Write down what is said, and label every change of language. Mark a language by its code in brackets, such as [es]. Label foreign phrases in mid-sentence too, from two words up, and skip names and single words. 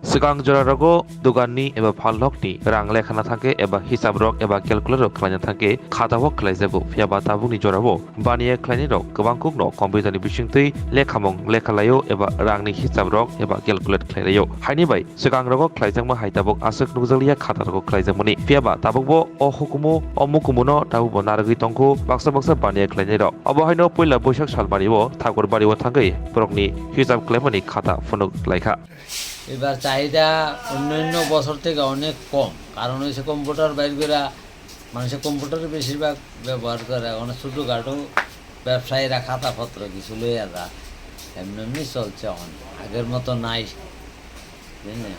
[brx] सिगां जरा रगो दुगाननि एबा फालहकनि रां लेखाना थांके एबा हिसाब रक एबा केलकुलेटर खालायना थांके खाताबो खालायजाबो फियाबा ताबुनि जराबो बानिया खालायनि रक गोबां कुकनो कम्पिउटारनि बिसिंतै लेखामं लेखालायो एबा रांनि हिसाब रक एबा केलकुलेट खालायो हायनि बाय सिगां रगो खालायजांमा हायताबक आसक नुजलिया खाता रगो खालायजांमनि फियाबा ताबकबो अ हुकुमो अ मुकुमुनो ताबुबो नारगै तंखो बाक्सा बाक्सा बानिया खालायनि रक अबहायनो पहिला बैसाग सालमानिबो ठाकुर बारिबो थांगै बरकनि हिसाब खालायमानि खाता फनुक लायखा [bn] এবার চাহিদা অন্যান্য বছর থেকে অনেক কম, কারণ হচ্ছে কম্পিউটার বাইর করে মানুষের কম্পিউটারে বেশিরভাগ ব্যবহার করে। এখন ছোটোখাটো ব্যবসায়ীরা খাতাপত্র কিছু লইয়া যায়, এমনি এমনি চলছে। এখন আগের মতো নাই, বুঝলেন?